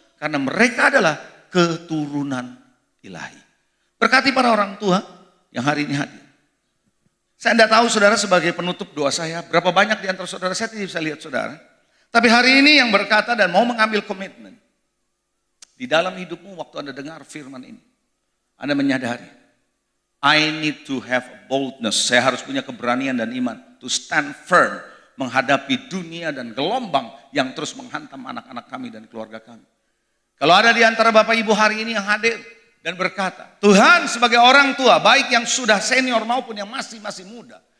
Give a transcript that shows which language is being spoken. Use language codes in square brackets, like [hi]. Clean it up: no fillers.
[id] Karena mereka adalah keturunan ilahi. Berkati para orang tua yang hari ini hadir. Saya tidak tahu saudara sebagai penutup doa saya, berapa banyak di antara saudara, saya tidak bisa lihat saudara. Tapi hari ini yang berkata dan mau mengambil komitmen. Di dalam hidupmu waktu Anda dengar firman ini. [en] Anda menyadari, I need to have boldness. [id] Saya harus punya keberanian dan iman. To stand firm. Menghadapi dunia dan gelombang yang terus menghantam anak-anak kami dan keluarga kami. Kalau ada di antara Bapak Ibu hari ini yang hadir dan berkata, Tuhan sebagai orang tua, baik yang sudah senior maupun yang masih muda.